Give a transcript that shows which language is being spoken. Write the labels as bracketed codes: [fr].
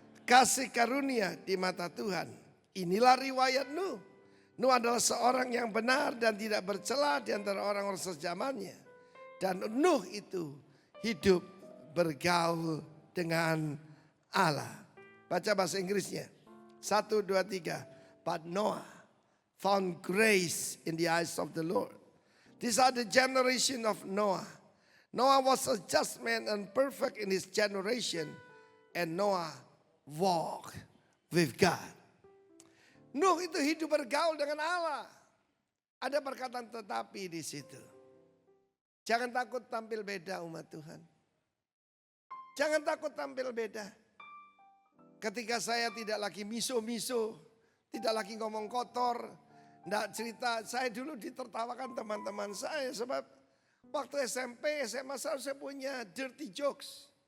[id] Kasih karunia di mata Tuhan. Inilah riwayat Nuh. Nuh adalah seorang yang benar dan tidak bercela di antara orang-orang sezamannya. Dan Nuh itu hidup bergaul dengan Allah. Baca bahasa Inggrisnya. 1, 2, 3. [en] But Noah found grace in the eyes of the Lord. These are the generation of Noah. Noah was a just man and perfect in his generation. And Noah walked with God. [id] Nuh itu hidup bergaul dengan Allah. Ada perkataan tetapi di situ. Jangan takut tampil beda umat Tuhan. Jangan takut tampil beda. Ketika saya tidak lagi miso-miso, tidak lagi ngomong kotor, enggak cerita, saya dulu ditertawakan teman-teman saya sebab waktu SMP, SMA saya punya [en] dirty jokes.